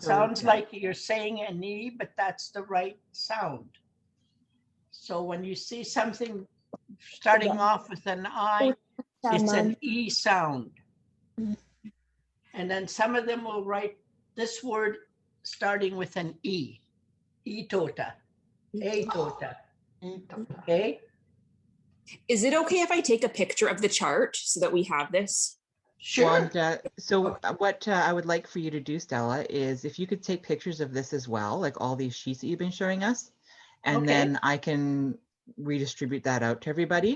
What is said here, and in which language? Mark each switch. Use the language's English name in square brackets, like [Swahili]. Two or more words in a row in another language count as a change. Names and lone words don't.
[English] Sounds like you're saying an E, but that's the right sound. So when you see something starting off with an I, it's an E sound. And then some of them will write this word starting with an E. Itota. Atota. Okay? Is it okay if I take a picture of the chart so that we have this? Sure. Well, so what I would like for you to do, Stella, is if you could take pictures of this as well, like all these sheets that you've been showing us, and then I can redistribute that out to everybody.